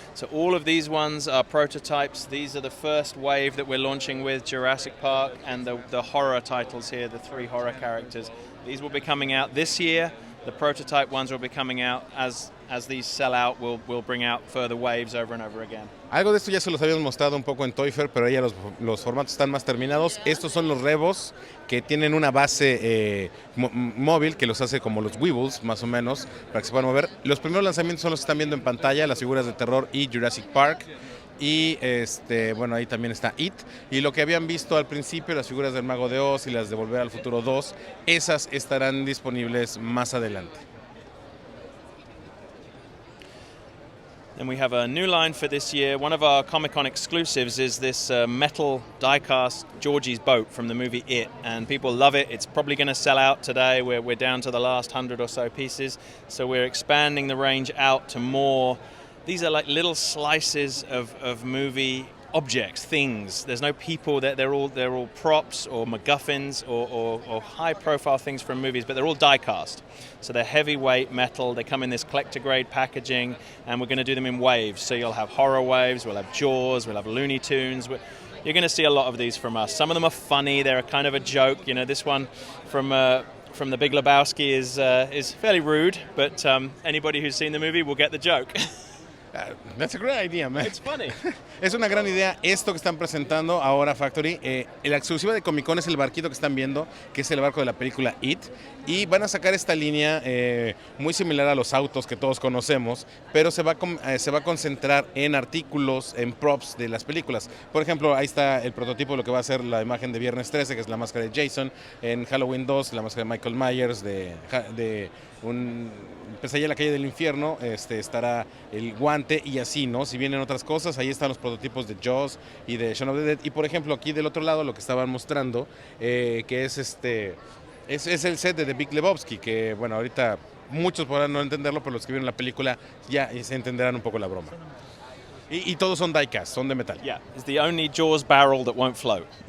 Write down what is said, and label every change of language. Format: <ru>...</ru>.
<en>So all of these ones are prototypes. These are the first wave that we're launching with Jurassic Park and the horror titles here, the 3 horror characters. These will be coming out this year. The prototype ones will be coming out as these sell out. We'll bring out further waves over and over again.</en> <es>Algo de esto ya se los habíamos mostrado un poco en Toy Fair, pero ya los formatos están más terminados. Estos son los Revos, que tienen una base móvil que los hace como los Weebles, más o menos, para que se puedan mover. Los primeros lanzamientos son los que están viendo en pantalla, las figuras de terror y Jurassic Park. Y bueno, ahí también está It. Y lo que habían visto al principio, las figuras del Mago de Oz y las de Volver al Futuro 2, esas estarán disponibles más adelante.</es> <en>And we have a new line for this year. One of our Comic-Con exclusives is this metal die-cast Georgie's boat from the movie It, and people love it. It's probably going to sell out today. We're down to the last 100 or so pieces, so we're expanding the range out to more. These are like little slices of movie objects, things. There's no people. They're all props or MacGuffins or high-profile things from movies, but they're all die-cast. So they're heavyweight metal. They come in this collector-grade packaging, and we're going to do them in waves. So you'll have horror waves, we'll have Jaws, we'll have Looney Tunes. You're going to see a lot of these from us. Some of them are funny. They're a kind of a joke. You know, this one from The Big Lebowski is fairly rude, but anybody who's seen the movie will get the joke. That's a great idea, man. It's funny.</en> <es>Es una gran idea esto que están presentando ahora Factory. La exclusiva de Comic Con es el barquito que están viendo, que es el barco de la película It. Y van a sacar esta línea muy similar a los autos que todos conocemos, pero se va a concentrar en artículos, en props de las películas. Por ejemplo, ahí está el prototipo de lo que va a ser la imagen de Viernes 13, que es la máscara de Jason. En Halloween 2, la máscara de Michael Myers, de un Pesadilla en la calle del infierno, estará el guante y así, ¿no? Si vienen otras cosas, ahí están los prototipos de Jaws y de Shaun of the Dead. Y por ejemplo, aquí del otro lado lo que estaban mostrando, que es es el set de The Big Lebowski, que bueno, ahorita muchos podrán no entenderlo, pero los que vieron la película ya se entenderán un poco la broma. Y todos son die-cast, son de metal.</es> <en>Yeah, it's the only Jaws barrel that won't float.</en>